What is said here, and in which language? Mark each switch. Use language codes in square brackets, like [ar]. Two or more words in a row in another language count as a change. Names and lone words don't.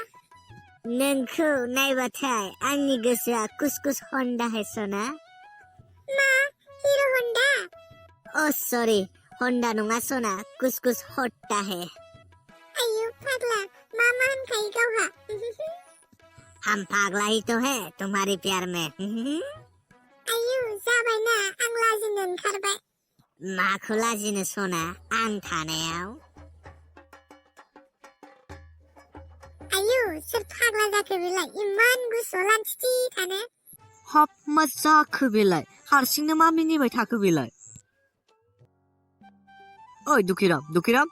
[brx] नोंखौ नायबाथाय आंनि गोसोआ कुसकुस हन्दाहाय सना मा हिरो हन्डा अ सरि हन्डा नङा सना कुसकुस हट्टा है आयु फाग्ला मा होनखायो गावहा [hi] हम पागला ही तो है तुम्हारे प्यार में [brx] आयु जाबायना आं लाजिनो ओंखारबाय माखौ लाजिनो सना आं थानायाव आयु सोर फाग्ला जाखो बेलाय इमान गुसुआव लान्थिथि थानो हाब मा जाखो बेलाय हारसिंनो मा मिनिबाय थाखो बेलाय ओइ दुखिराम